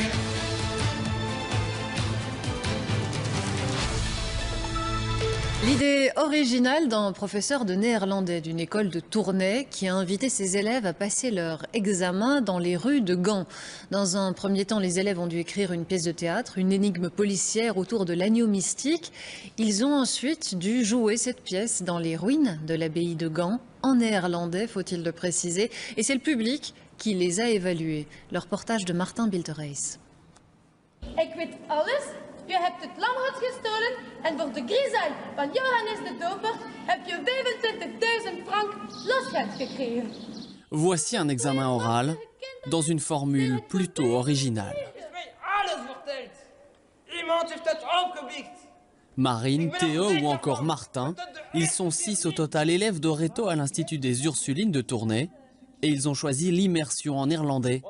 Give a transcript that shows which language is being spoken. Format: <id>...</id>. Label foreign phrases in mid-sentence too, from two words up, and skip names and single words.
<fr>L'idée originale d'un professeur de néerlandais d'une école de Tournai qui a invité ses élèves à passer leur examen dans les rues de Gand. Dans un premier temps, les élèves ont dû écrire une pièce de théâtre, une énigme policière autour de l'agneau mystique. Ils ont ensuite dû jouer cette pièce dans les ruines de l'abbaye de Gand, en néerlandais, faut-il le préciser. Et c'est le public qui les a évalués. Le reportage de Martin Biltereis.</fr> <nl>Ik weet alles. Je hebt het lamgoed gestolen en voor de griezel van Johannes de Doper heb je 25.000 francs losgeld gekregen.</nl> <fr>Voici un examen oral dans une formule plutôt originale. Marine, Théo ou encore Martin, ils sont 6 au total élèves de réto à l'Institut des Ursulines de Tournai et ils ont choisi l'immersion en néerlandais.</fr>